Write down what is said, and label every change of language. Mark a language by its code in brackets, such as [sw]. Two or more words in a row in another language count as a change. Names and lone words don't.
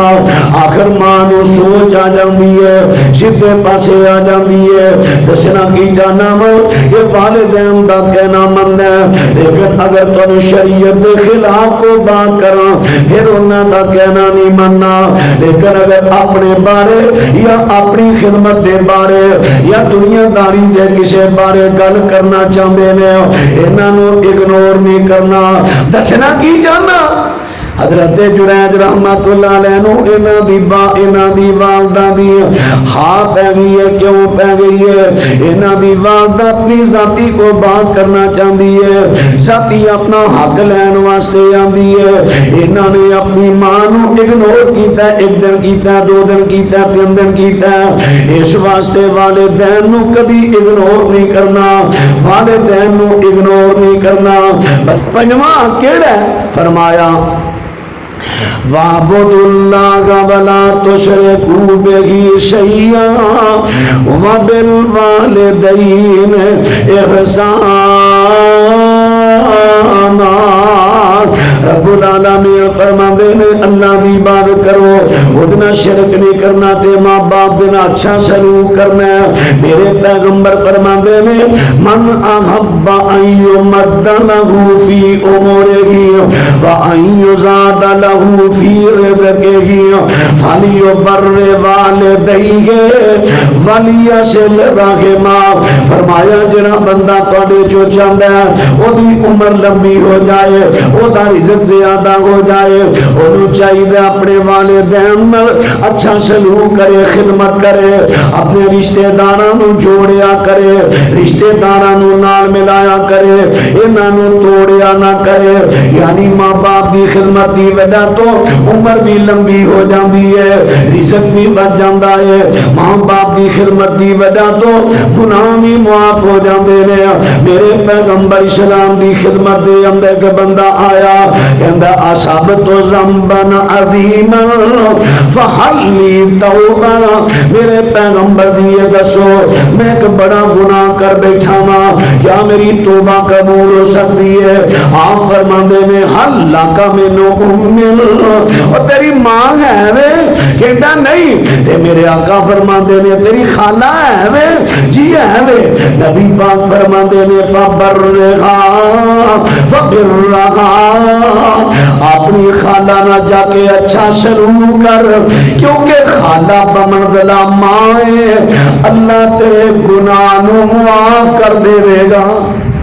[pa] آخر ماں نو سوچ آ جاندی ہے، سیدھے پاسے آ جاندی ہے، دسنا کی جانا وا یہ والدین دا کہنا من ہے، لیکن اگر تم شریعت کے خلاف کو بات کراں پھر انہاں دا کہنا نہیں مننا، لیکن اگر اپنے بارے یا اپنی خدمت دے بارے یا دنیا داری دے کسے بارے گل کرنا چاہتے ہیں انہاں نو اگنور نہیں کرنا۔ دسنا کی جانا حضرت جریج رحمت اللہ علیہ نو انہاں دی والدہ دی ہاں پہ گئی ہے، کیوں پہ گئی ہے؟ انہاں دی والدہ اپنی ذاتی کو بات کرنا چاہتی ہے، ذاتی اپنا حق لین واسطے آندی ہے، انہاں نے اپنی ماں نو اگنور کیتا ہے، 1 دن کیتا ہے، 2 دن کیتا ہے، 3 دن کیتا ہے، اس واسطے والدین نو کدی اگنور نہیں کرنا، والدین نو اگنور نہیں کرنا۔ پنجواں کیڑا ہے؟ [ar] فرمایا وَاعْبُدُوا اللَّهَ وَلَا تُشْرِكُوا بِهِ شَيْئًا وَبِالْوَالِدَيْنِ إِحْسَانًا۔ [pa] رب العالمین فرماندے نے اللہ دی عبادت کرو، ادنا شرک نہیں کرنا تے ماں باپ دے نال اچھا سلوک کرنا ہے۔ میرے پیغمبر فرماندے نے [ar] من احب ان یمد لہ فی امورہ وان یزاد لہ فی رزقہ فلیبر والدیہ ولیصل رحمہ۔ [pa] فرمایا جڑا بندہ تواڈے جو چاہندا ہے اودی عمر لمبی ہو جائے، اودا رزق زیادہ ہو جائے، انہوں چاہیے اپنے والدین اچھا سلوک کرے، خدمت کرے، اپنے رشتہ داراں جوڑیا کرے، رشتہ داراں نال ملایا کرے، انہاں نو توڑیا نہ کرے۔ یعنی ماں باپ دی خدمت دی وجہ تو عمر بھی لمبی ہو جاندی ہے، رزق بھی بچ جاندا ہے، ماں باپ دی خدمت دی وجہ تو گناہ بھی معاف ہو جاندے نے۔ میرے پیغمبر اسلام دی خدمت دے اندر ایک بندہ آیا کہندا [ar] اصابت ذنبا عظیما فہل لی توبہ۔ [pa] میرے پیغمبر دی یہ دسو میں ایک بڑا گناہ کر بیٹھا ہاں، [ur] کیا میری توبہ قبول ہو سکتی ہے؟ [pa] آپ فرماندے میں [ar] حل لک من ام، [pa] اور تیری ماں ہے وے؟ کہندا نہیں۔ تے میرے آقا فرماندے نے تیری خالہ ہے وے؟ جی ہے وے۔ نبی پاک فرماندے نے [ar] فبرھا فبرھا، [pa] اپنی خالہ نہ جا کے اچھا سلوک کر، کیونکہ خالہ بمنزلہ ماں ہے، اللہ تیرے گناہ نو معاف کر دے گا۔